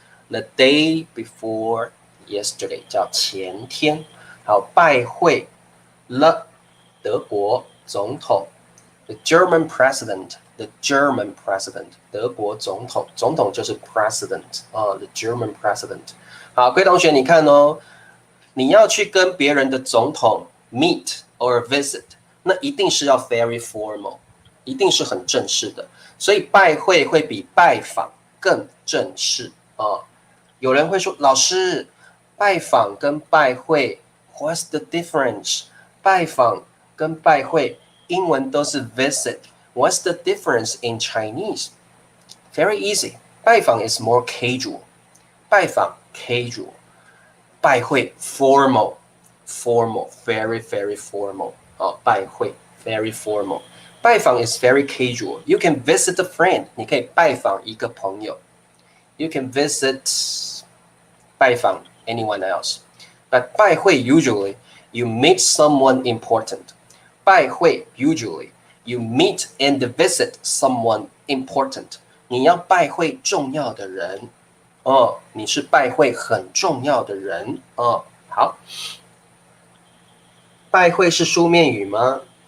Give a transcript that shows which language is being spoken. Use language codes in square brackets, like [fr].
[en] the day before yesterday 叫前天。 [zh] 好，拜会了德国总统 [en] the German president。 [zh] The German president， 德国总统，总统就是 president 啊 ，the German president。好，各位同学，你看哦，你要去跟别人的总统 [en] meet or visit， [zh] 那一定是要 [en] very formal， [zh] 一定是很正式的，所以拜会会比拜访更正式啊。有人会说，老师，拜访跟拜会 ， [en] what's the difference？ [zh] 拜访跟拜会，英文都是 [en] visit。What's the difference in Chinese? Very easy. 拜访 is more casual. 拜访 casual. 拜会 formal. Formal. Very, very formal. 拜会 very formal. 拜访 is very casual. You can visit a friend. [zh] 你可以拜访一个朋友。 [en] You can visit 拜访 anyone else. But 拜会 usually you meet someone important. 拜会 usually you meet and visit someone important. [zh] 你要拜会重要的人哦，你是拜会很重要的人哦。好，拜会是书面语吗？